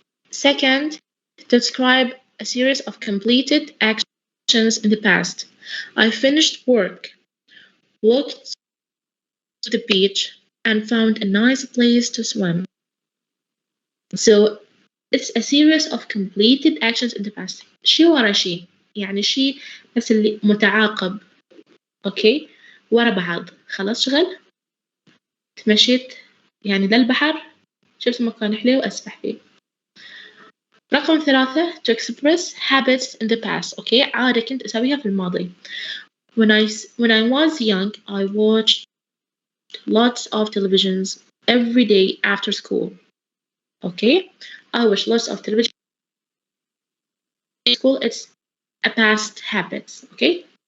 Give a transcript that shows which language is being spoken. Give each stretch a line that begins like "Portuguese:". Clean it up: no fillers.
English: Second, describe a series of completed actions in the past. I finished work, walked to the beach, and found a nice place to swim. So it's a series of completed actions in the past.
Arabic: شي ورا شي، يعني شي بس اللي متعاقب، اوكي، ورا بعض. خلاص شغل، تمشيت يعني للبحر، شفت مكان حلو وأسبح فيه. رقم 3
English: to express habits in the past.
Arabic: اوكي، عادة كنت أسويها في الماضي.
English: When I was young, I watched lots of televisions every day after school. Okay, I watched lots of television at school. It's a past habit. Okay.